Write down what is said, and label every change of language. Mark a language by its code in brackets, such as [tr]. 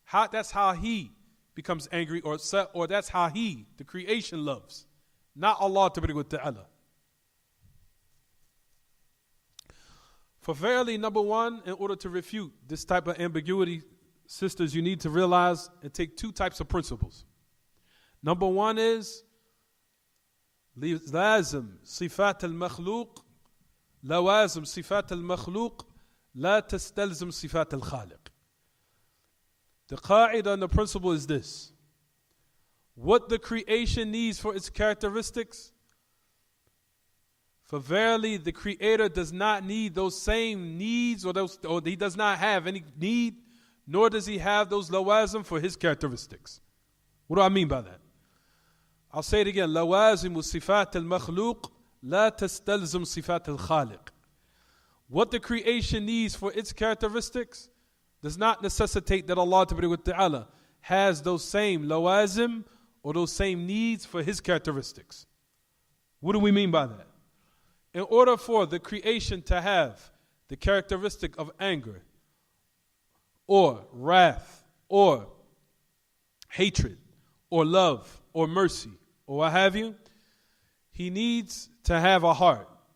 [en] That's how he becomes angry or upset, or that's how he, the creation, loves. Not Allah Ta'ala. For verily, number one, in order to refute this type of ambiguity, sisters, you need to realize and take two types of principles. Number one is [ar] لازم صفات المخلوق لوازم صفات المخلوق لا تستلزم صفات الخالق. [en] The qaida and the principle is this: what the creation needs for its characteristics, for verily the Creator does not need those same needs, or he does not have any need, nor does he have those lawazim for his characteristics. What do I mean by that? I'll say it again. [ar] لوازم صفات المخلوق لا تستلزم صفات الخالق. [en] What the creation needs for its characteristics does not necessitate that Allah Ta'ala has those same lawazim or those same needs for his characteristics. What do we mean by that? In order for the creation to have the characteristic of anger or wrath or hatred or love or mercy or what have you, he needs to have a heart.